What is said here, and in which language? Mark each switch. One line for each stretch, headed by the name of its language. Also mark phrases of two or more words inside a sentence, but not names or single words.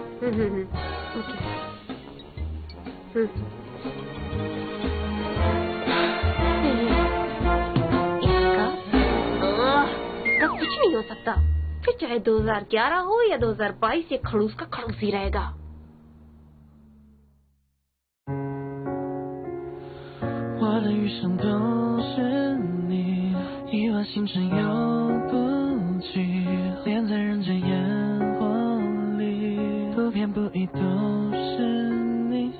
Hindi: इसका कुछ नहीं हो सकता। फिर चाहे 2011 हो या 2022, ये खड़ूस का खड़ूस ही रहेगा।
Chinese: 我的余生都是你，亿万星辰又不记，恋在人间烟火里，不偏不倚都是你。